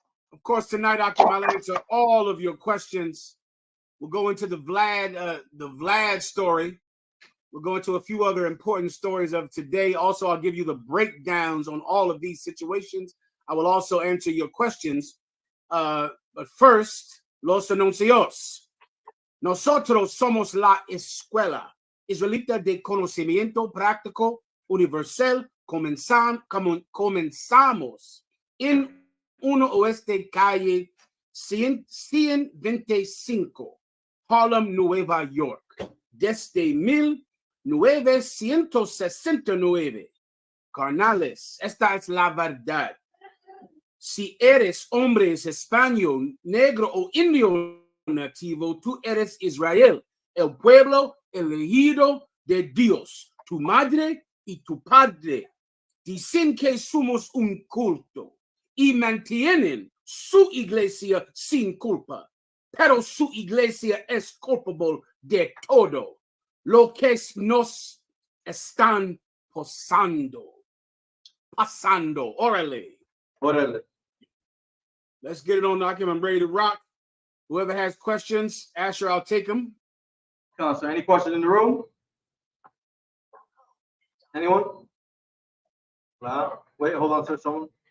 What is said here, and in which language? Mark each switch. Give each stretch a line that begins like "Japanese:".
English: Of course, tonight, Hakim, I'll answer all of your questions. We'll go into the Vlad story. We'll go into a few other important stories of today. Also, I'll give you the breakdowns on all of these situations. I will also answer your questions. But first,
Spanish: los anuncios. Nosotros somos la escuela israelita de conocimiento práctico universal. Comenzamos en 1 Oeste Calle 125, Harlem, Nueva York, desde 1969. Carnales, esta es la verdad. Si eres hombre, español, negro o indio nativo, tú eres Israel, el pueblo elegido de Dios. Tu madre y tu padre dicen que somos un culto y mantienen su iglesia sin culpa, pero su iglesia es culpable de todo lo que nos están pasando. Órale.
English: Let's get it on, Hakim. I'm ready to rock. Whoever has questions, Asher, I'll take them. Sir, any questions in the room? Anyone? Wait, hold on, sir. Someone.